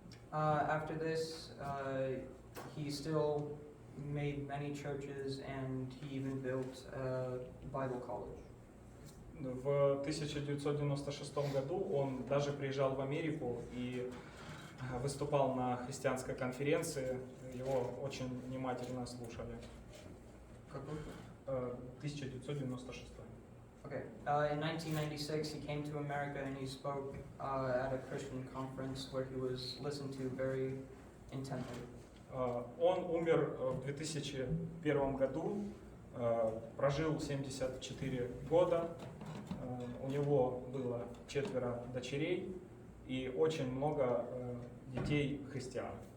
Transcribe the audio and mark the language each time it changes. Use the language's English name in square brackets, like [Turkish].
[English] After this, he still made many churches and he even built a Bible college. [Russian] В 1996 году он даже приезжал в Америку и выступал на христианской конференции. Его очень внимательно слушали. Какой? 1996. [English] Okay. In 1996, he came to America and he spoke at a Christian conference where he was listened to very intently. [Russian] Он умер в 2001 году, прожил 74 года, у него было 4 дочерей и очень много детей христиан.